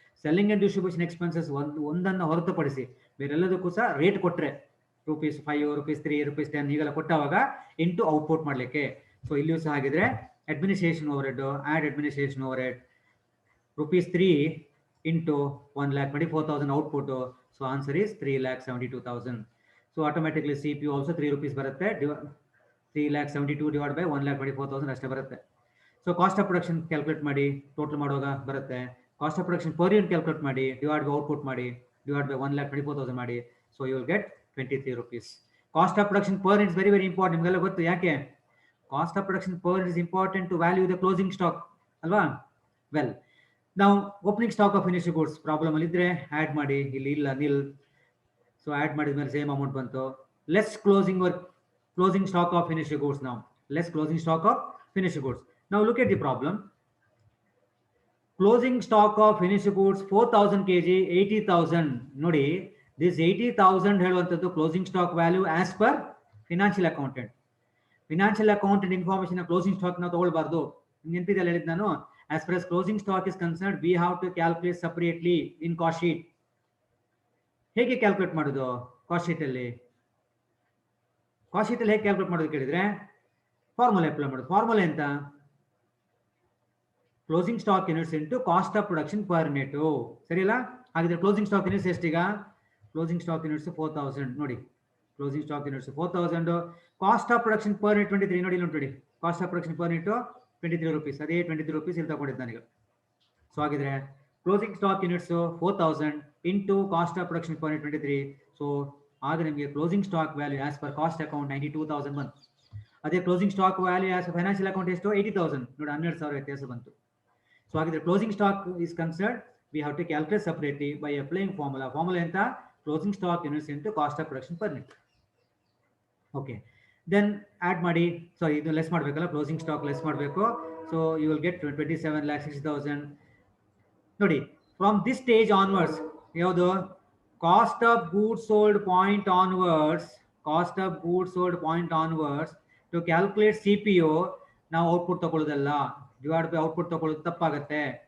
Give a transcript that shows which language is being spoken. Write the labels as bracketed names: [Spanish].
[English] selling and distribution expenses [Kannada] ಒಂದನ್ನು ಹೊರತುಪಡಿಸಿ ಬೇರೆಲ್ಲದಕ್ಕೂ ಸಹ ರೇಟ್ ಕೊಟ್ಟರೆ ₹5, ₹3, ₹10 ಹೀಗೆಲ್ಲ ಕೊಟ್ಟವಾಗ ಇಂಟು ಔಟ್ಪುಟ್ ಮಾಡಲಿಕ್ಕೆ. [English] ಸೊ [Kannada] ಇಲ್ಲಿಯೂ ಸಹ ಆಗಿದ್ರೆ [English] Administration overhead, add administration overhead ₹3 into 1,24,000 output. So answer is 3,72,000. So automatically CPU also 3 rupees ಬರುತ್ತೆ. 3,72,000 divided by 1,24,000 [Kannada] ಅಷ್ಟೇ ಬರುತ್ತೆ. [English] so cost of production calculate ಮಾಡಿ, total [Kannada] ಮಾಡುವಾಗ ಬರುತ್ತೆ. [English] Cost of production per unit calculate ಮಾಡಿ, divide by output ಮಾಡಿ, divide by 1,24,000 ಮಾಡಿ. So you will get 23 rupees. Cost of production per unit very very important. [Kannada] ನಿಮಗೆಲ್ಲ ಗೊತ್ತು ಯಾಕೆ? [English] Cost of production per unit is important to value the closing stock ಅಲ್ವಾ? Well, ನಾವು opening stock of finish goods problem [Kannada] ಅಲ್ಲಿ ಇದ್ರೆ [English] add ಮಾಡಿ, [Kannada] ಇಲ್ಲಿ ಇಲ್ಲ [English] Nil. So add [Kannada] ಮಾಡಿದ ಮೇಲೆ [English] Same amount ಬಂತು. Less closing stock of finish goods. ನಾವು less closing stock of finish goods. ನಾವು look at the problem. Closing stock of finish goods 4,000 kg 80,000. ನೋಡಿ, this 80,000 [Kannada] ಹೇಳುವಂಥದ್ದು [English] Closing stock value as per financial accountant. Financial accountant information closing stock [Kannada] ನಾವು ತಗೊಳ್ಬಾರ್ದು. ನೆನಪಿದೆಲ್ಲ ಹೇಳಿದ್ ನಾನು. [English] As far as closing stock is concerned, we have to calculate separately in cost sheet. [Kannada] ಹೇಗೆ calculate ಮಾಡೋದು cost sheet ಅಲ್ಲಿ? Cost sheet ಅಲ್ಲಿ ಹೇಗೆ calculate ಮಾಡೋದು ಕೇಳಿದ್ರೆ [English] formula apply [Kannada] ಮಾಡೋದು. ಫಾರ್ಮುಲಾ ಎಂತ? [English] Closing stock units into cost of production per unit. [Kannada] ಸರಿ ಅಲ್ಲ? ಹಾಗಿದ್ರೆ [English] closing stock units [Kannada] ಎಷ್ಟೀಗ? [English] Closing stock units 4,000 ನೋಡಿ. Closing stock units 4,000. Cost of production per unit 23 ನೋಡಿ. Cost of production per unit 23 rupees. ಅದೇ 23 rupees [Kannada] ಇಲ್ಲಿ ತಗೊಂಡಿದ್ದೆ ನಾನೀಗ. [English] So ಹಾಗಿದ್ರೆ closing stock units 4,000 into cost of production per unit 23. So ಆಗ ನಿಮಗೆ closing stock value as per cost account 92,000 ಬಂತು. ಅದೇ closing stock value as financial account [Kannada] ಎಷ್ಟು? [English] 80,000 ನೋಡಿ, 12,000 ವ್ಯತ್ಯಾಸ ಬಂತು. ಸೊ ಹಾಗಿದ್ರೆ closing stock is concerned we have to calculate separately by applying formula. Formula enta closing stock units into cost of production per unit. Okay, then add ಮಾಡಿ. So [Kannada] ಇದು less ಮಾಡಬೇಕಲ್ಲ, [English] closing stock [Kannada] less ಮಾಡಬೇಕು. [English] So you will get 27,60,000. ನೋಡಿ, from this stage onwards ಯಾವುದು cost of goods sold point onwards, cost of goods sold point onwards to calculate CPO [Kannada] ನಾವು output ತಗೊಳ್ಳೋದಲ್ಲ, [English] divide by output [Kannada] ತಗೊಳ್ಳೋದು ತಪ್ಪಾಗುತ್ತೆ.